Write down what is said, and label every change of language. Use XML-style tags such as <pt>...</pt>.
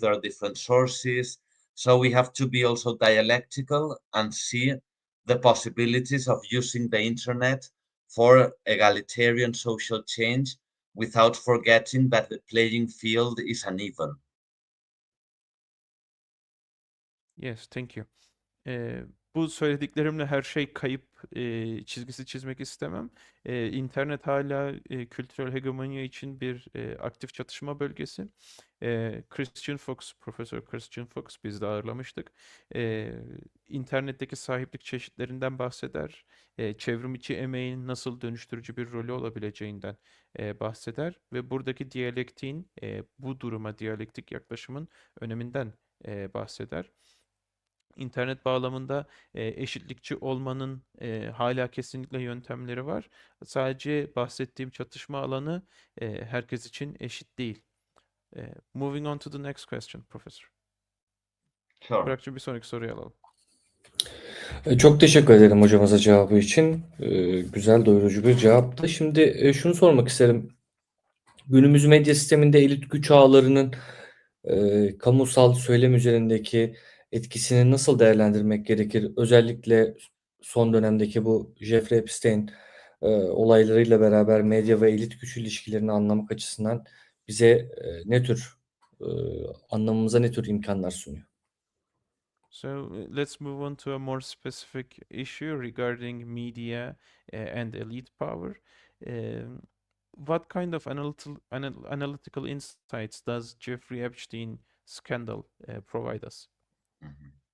<en>There are different sources. So we have to be also dialectical and see the possibilities of using the internet for egalitarian social change without forgetting that the playing field is uneven. Yes, thank you.</en> <tr>Bu söylediklerimle her şey kayıp çizgisi çizmek istemem. İnternet hala kültürel hegemonya için bir aktif çatışma bölgesi. Christian Fuchs, Profesör Christian Fuchs biz de ağırlamıştık. İnternetteki sahiplik çeşitlerinden bahseder. Çevrim içi emeğin nasıl dönüştürücü bir rolü olabileceğinden bahseder. Ve buradaki diyalektiğin, bu duruma diyalektik yaklaşımın öneminden bahseder. İnternet bağlamında eşitlikçi olmanın hala kesinlikle yöntemleri var. Sadece bahsettiğim çatışma alanı herkes için eşit değil.</tr> <en>Moving on to the next question, Professor. Sure.</en> <tr>Burak'cığım bir sonraki soruyu alalım. Çok teşekkür ederim hocamıza cevabı için. Güzel, doyurucu bir cevaptı. Şimdi şunu sormak isterim. Günümüz medya sisteminde elit güç ağlarının kamusal söylem üzerindeki etkisini nasıl değerlendirmek gerekir? Özellikle son dönemdeki bu Jeffrey Epstein olaylarıyla beraber medya ve elit güç ilişkilerini anlamak açısından bize ne tür anlamamıza ne tür imkanlar sunuyor?</tr> <en>So let's move on to a more specific issue regarding media and elite power. What kind of analytical insights does Jeffrey Epstein scandal provide us? Mhm.</en>